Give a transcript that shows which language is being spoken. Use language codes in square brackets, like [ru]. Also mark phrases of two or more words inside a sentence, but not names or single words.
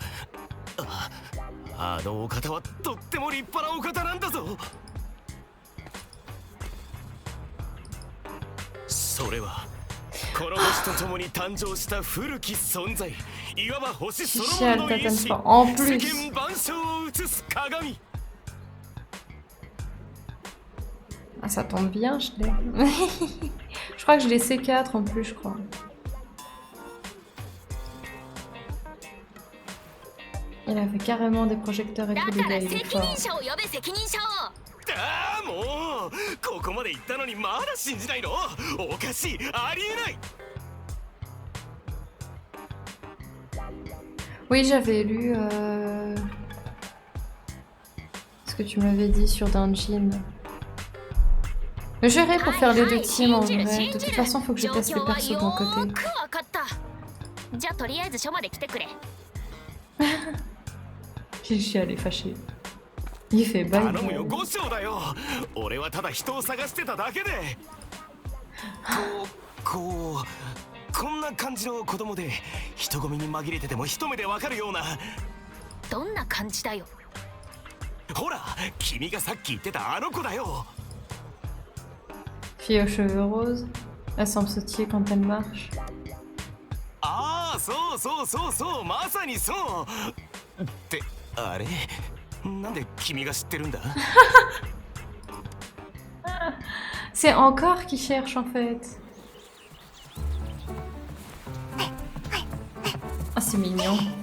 [ja] あのお方はとっても立派なお方なんだぞ。それはこの星と共に誕生した古き存在、いわば星そのものの意志、世間万象を映す鏡。 [fr] Ah, ça tombe bien, je l'ai. Je crois que je l'ai C4 en plus, je crois. Il a fait carrément des projecteurs et tout, le gars, il est fort. [ja] ああ、もうここまで行ったのにまだ信じないの？おかしい、ありえない。 [fr] Oui, j'avais lu ce que tu m'avais dit sur Dungeon. Je gérerai pour faire les deux teams en vrai. De toute façon, faut que je teste les persos de mon côté. [ja] じゃあとりあえず署まで来てくれ。 [fr] J'ai chialé, fâché. Il fait bye. [ja] 頼むよ、五章だよ。俺はただ人を探してただけで。こんな感じの子供で人混みに紛れてても一目でわかるような。どんな感じだよ。ほら、君がさっき言ってたあの子だよ。 [fr] Fille aux cheveux roses. Elle semble sautiller quand elle marche. [ja] ああ、そう、まさにそう。ってあれ、なんで君が知ってるんだ？ [fr] C'est encore qui cherche en fait. Ah, c'est mignon.